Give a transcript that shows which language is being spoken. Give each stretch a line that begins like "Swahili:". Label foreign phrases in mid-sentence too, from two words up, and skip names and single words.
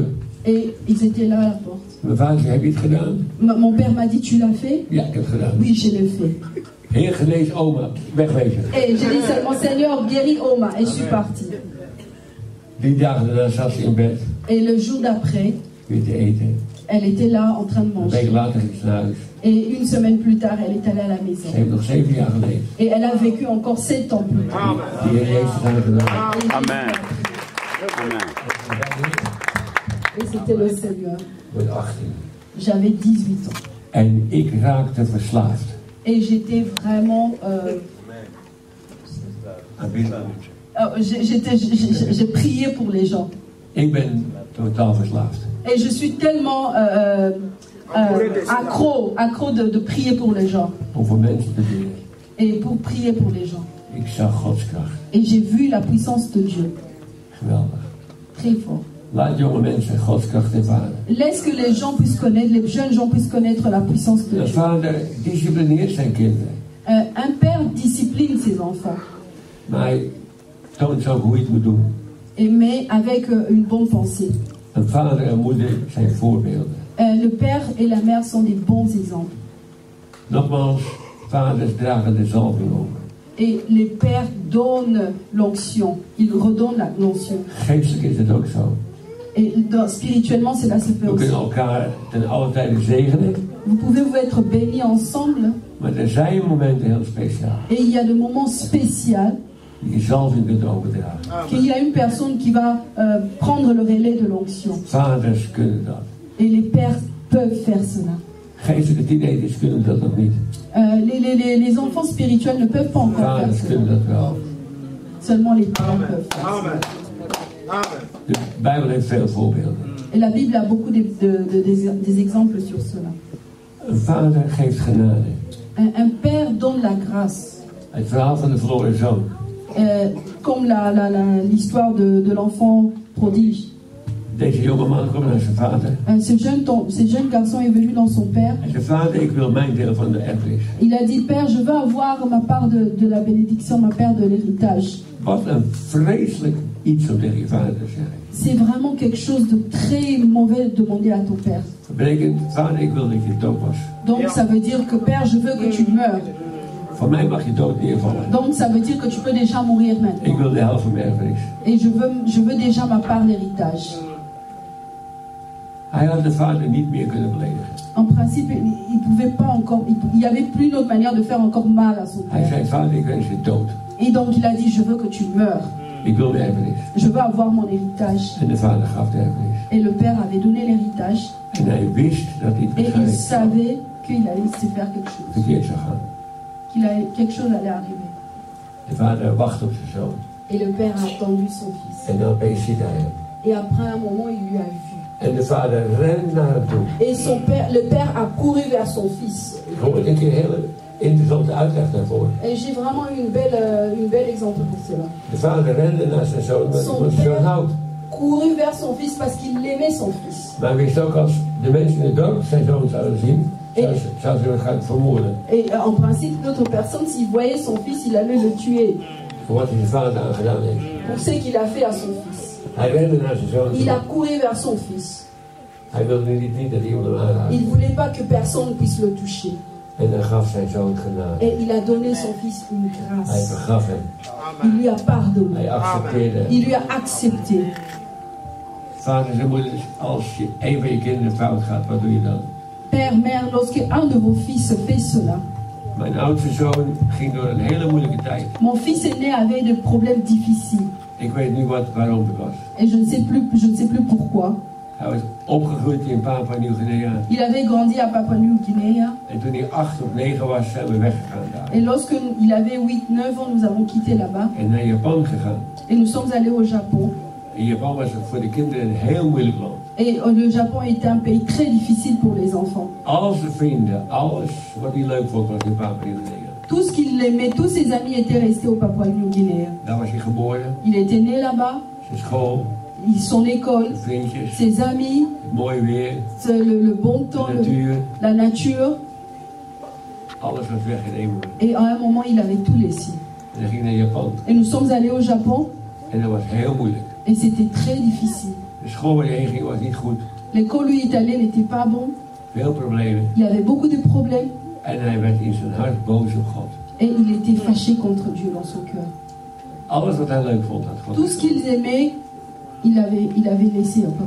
French: Et ils étaient là à la porte.
Dutch: Mijn vader zei, heb je het gedaan?
French: Mon père m'a dit, tu l'as fait?
Dutch: Ja, ik heb het gedaan.
French: Oui, je l'ai fait.
Dutch: Heer, genees oma, wegwezen.
French: Et j'ai dit seulement, Seigneur, guéris Oma, et je suis partie.
Dutch: 3 dagen daarna zat ze in bed,
French: Et le jour d'après,
Dutch: weer te eten.
French: elle était là en train de
Dutch: Een week
French: manger.
Dutch: later ging ze naar huis.
French: Et une semaine plus tard, elle est allée à la maison.
Dutch: Ze heeft nog 7 jaar geleefd.
French: Et elle a vécu encore 7 ans plus tard.
Dutch: Die Heer Jezus haar gedaan. Amen. Amen.
French: Et c'était le Seigneur.
Dutch: Ik ben 18.
French: J'avais 18 ans.
Dutch: En ik raakte verslaafd.
French: Et j'étais vraiment... j'ai prié pour les gens.
Dutch: Ik ben totaal verslaafd.
French: Et je suis tellement accro de prier pour les gens.
Dutch: Om voor mensen te bidden.
French: Et pour prier pour les gens.
Dutch: Ik zag Gods kracht.
French: Et j'ai vu la puissance de Dieu.
Dutch: Geweldig.
French: Très fort.
Dutch: Laat jonge mensen Gods kracht ervaren.
French: Laisse que les gens puissent connaître, les jeunes gens puissent connaître la puissance de
Dutch: Een
French: Dieu.
Dutch: vader disciplineert zijn kinderen.
French: Un père discipline ses enfants.
Dutch: Maar hij toont ze ook hoe je het moet doen.
French: Mais avec une bonne pensée.
Dutch: Een vader en moeder zijn voorbeelden.
French: Le père et la mère sont des bons exemples.
Dutch: Nogmaals, vaders dragen de zalving over.
French: Et les pères donnent l'onction. Ils redonnent l'onction.
Dutch: Geestelijk is het ook zo.
French: Et spirituellement, cela se fait
Dutch: We
French: aussi.
Dutch: kunnen elkaar ten alle tijde zegenen.
French: Vous pouvez vous être bénis ensemble.
Dutch: Maar er zijn momenten heel speciaal.
French: Et il y a des moments spéciaux
Dutch: Die je zalving kunt overdragen.
French: qu'il y a une personne qui va prendre le relais de l'onction.
Dutch: Vaders kunnen dat.
French: Et les pères peuvent faire cela.
Dutch: Geestelijke teenagers kunnen dat nog niet.
French: Les enfants spirituels ne peuvent pas encore faire
Dutch: Vaders
French: cela.
Dutch: kunnen dat wel.
French: Seulement les pères peuvent faire cela.
Dutch: De Bijbel heeft veel voorbeelden.
French: Et la Bible a beaucoup des exemples sur cela.
Dutch: Een vader geeft genade.
French: Un père donne la grâce.
Dutch: Het verhaal van de verloren zoon.
French: Comme l'histoire de l'enfant prodige.
Dutch: Deze jonge man komt naar zijn vader.
French: Ce jeune garçon est venu dans son père.
Dutch: Hij zei, vader, ik wil mijn deel van de erfenis.
French: Il a dit, Père, je veux avoir ma part de la bénédiction, ma part de l'héritage.
Dutch: Wat een vreselijk iets om tegen je vader te zeggen.
French: C'est vraiment quelque chose de très mauvais de demander à ton père.
Dutch: Dat betekent, vader, ik wil dat je dood was.
French: Donc ça veut dire que Père, je veux que tu meurs.
Dutch: Van mij mag je dood neervallen.
French: Donc ça veut dire que tu peux déjà mourir maintenant.
Dutch: Ik wil de helft van mijn erfenis.
French: Et je veux déjà ma part d'héritage.
Dutch: Hij had de vader niet meer kunnen beledigen.
French: En principe, il pouvait pas encore, il y avait plus une autre manière de faire encore mal à son
Dutch: Hij
French: père.
Dutch: zei, vader, ik wens je dood.
French: Et donc il a dit, je veux que tu meurs.
Dutch: Ik wil de erfenis.
French: Je veux avoir mon héritage.
Dutch: En de vader gaf de erfenis.
French: Et le père avait donné l'héritage.
Dutch: En hij wist dat dit
French: Et il
Dutch: waarschijnlijk
French: savait qu'il allait se faire quelque chose.
Dutch: verkeerd zou gaan.
French: Quelque chose allait arriver.
Dutch: De vader wacht op zijn zoon.
French: Et le père a attendu son fils.
Dutch: En dan opeens ziet hij hem.
French: Et après un moment, il lui a vu.
Dutch: En de vader rent naar hem toe.
French: Et le père a couru vers son fils.
Dutch: Ik hoor een keer een hele interessante uitleg daarvoor.
French: Et j'ai vraiment eu une belle exemple pour cela.
Dutch: De vader rende naar zijn zoon, maar
French: Son
Dutch: hij zoon
French: père
Dutch: houdt.
French: courut vers son fils parce qu'il aimait son fils.
Dutch: Maar hij wist ook als de mensen in het dorp zijn zoon zouden zien, zou ze hem gaan vermoorden.
French: Et en principe, d'autres personnes, s'il voyait son fils, il allait le tuer.
Dutch: Voor wat hij zijn vader aan gedaan heeft.
French: Pour ce qu'il a fait à son fils.
Dutch: Hij rende naar zijn zoon
French: Il a
Dutch: toe.
French: couru vers son fils.
Dutch: Hij wilde niet dat iemand hem aanraakte.
French: Il ne voulait pas que personne puisse le toucher.
Dutch: En hij gaf zijn zoon genade.
French: Et il a donné son fils une
Dutch: Hij
French: grâce.
Dutch: vergaf hem.
French: Il lui a pardonné.
Dutch: Hij accepteerde hem.
French: Il lui a accepté.
Dutch: Vaders en moeders, als je een van je kinderen fout gaat, wat doe je dan?
French: Père, mère, lorsque un de vos fils fait cela,
Dutch: Mijn oudste zoon ging door een hele moeilijke tijd.
French: mon fils aîné avait des problèmes difficiles.
Dutch: Ik weet nu waarom het was.
French: Et je ne sais plus pourquoi.
Dutch: Hij was opgegroeid in Papua Nieuw-Guinea.
French: Il avait grandi à Papua New Guinea.
Dutch: En toen hij 8 of 9 was, zijn we weggegaan daar.
French: Et lorsque il avait 8-9 ans, nous avons quitté là-bas.
Dutch: En naar Japan gegaan.
French: Et nous sommes allés au Japon.
Dutch: En Japan was voor de kinderen een heel moeilijk land.
French: Et le Japon était un pays très difficile pour les enfants.
Dutch: Al zijn vrienden, alles wat hij leuk vond, was in Papua Nieuw-Guinea.
French: Tout ce qu'il aimait, tous ses amis étaient restés au Papua New Guinea.
Dutch: Daar was hij geboren,
French: Il était né là-bas.
Dutch: zijn school,
French: Son école,
Dutch: zijn vriendjes,
French: ses amis,
Dutch: het mooie weer,
French: le bon temps,
Dutch: de natuur.
French: la nature.
Dutch: Alles was weggenomen.
French: Et à un moment, il avait tout laissé.
Dutch: En hij ging naar Japan.
French: Et nous sommes allés au Japon.
Dutch: En dat was heel moeilijk.
French: Et c'était très difficile.
Dutch: De school waar hij heen ging was niet goed.
French: L'école où il est allé n'était pas bon.
Dutch: Veel problemen.
French: Il y avait beaucoup de problèmes.
Dutch: En hij werd in zijn hart boos op God.
French: Et il était fâché contre Dieu dans son cœur.
Dutch: Alles wat hij leuk vond, had God.
French: Tout ce qu'ils aimaient, il avait laissé au Papa.